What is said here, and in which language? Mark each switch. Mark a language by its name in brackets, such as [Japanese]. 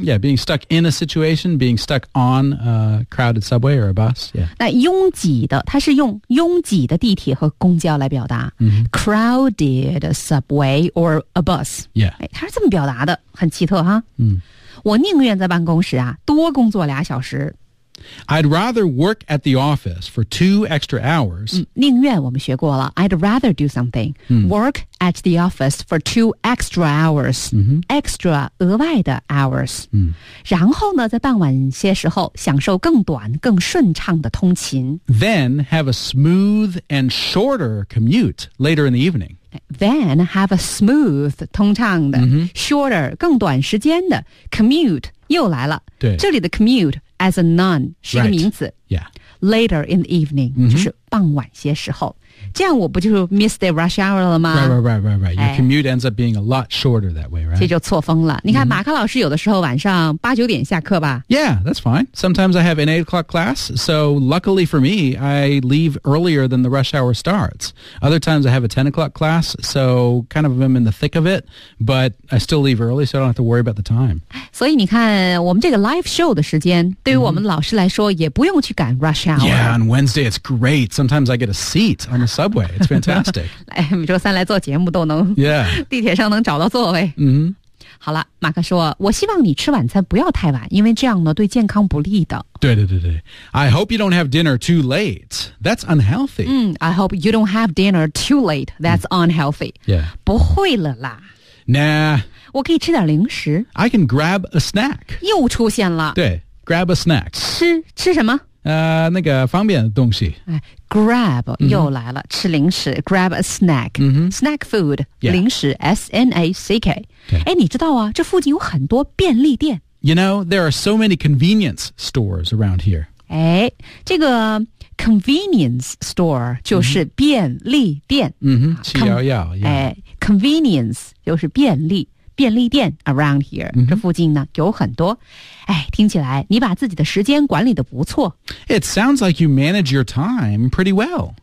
[English] Yeah, being stuck in a situation, being stuck on a crowded subway or a bus. Yeah. [Chinese] 那拥挤的，它是用拥挤的地铁和公交来表达。 [English] Crowded subway or a bus. Yeah. [Chinese] 它是这么表达的，很奇特哈。我宁愿在办公室啊，多工作俩小时。 [English] I'd rather work at the office for 2 extra hours. [Chinese] 宁愿我们学过了。 [English] I'd rather do something. Work at the office for 2 extra hours. Extra, [Chinese] 额外的 [English] hours. [Chinese] 然后呢，在傍晚些时候，享受更短、更顺畅的通勤。 [English] Then have a smooth and shorter commute later in the evening. Then have a smooth, [Chinese] 通畅的、 [English] shorter, [Chinese] 更短时间的 [English] commute, [Chinese] 又来了。对。这里的 commute, [English] As a noun, [Chinese] 是一个名字。 [English] Later in the evening, [Chinese] 就是傍晚些时候。这样我不就 [English] miss the rush hour [Chinese] 了吗？ [English] Right. Your commute ends up being a lot shorter that way, right? [Chinese] 这就错峰了。你看马克老师有的时候晚上八九点下课吧。 [English] Yeah, that's fine. Sometimes I have an 8 o'clock class, so luckily for me, I leave earlier than the rush hour starts. Other times I have a 10 o'clock class, so kind of I'm in the thick of it, but I still leave early, so I don't have to worry about the time. [Chinese] 所以你看我们这个 live show 的时间对于我们老师来说也不用去赶 rush hour。 [English] Yeah, on Wednesday it's great. Sometimes I get a seat on the subway. It's fantastic. [Chinese] 来每周三来做节目都能、地铁上能找到座位。好了，马克说，我希望你吃晚餐不要太晚，因为这样呢对健康不利的。对。 [English] I hope you don't have dinner too late. That's unhealthy. I hope you don't have dinner too late. That's unhealthy. Yeah. [Chinese] 不会了啦。 [English] Nah. [Chinese] 我可以吃点零食。 [English] I can grab a snack. [Chinese] 又出现了。 [English] 对， grab a snack. [Chinese] 吃什么？那个方便的东西。 [English] Grab, [Chinese] 又来了，吃零食。 [English] Grab a snack. Snack food, [Chinese] 零食 [English] S-N-A-C-K. [Chinese] 哎、你知道啊，这附近有很多便利店。 [English] You know, there are so many convenience stores around here. [Chinese] 哎，这个 convenience store 就是便利店。 [English] 711, yeah. [Chinese] Convenience 就是便利。便利店 [English] around here, [Chinese] 这附近呢有很多。哎，听起来你把自己的时间管理得不错。 [English] It sounds like you manage your time pretty well.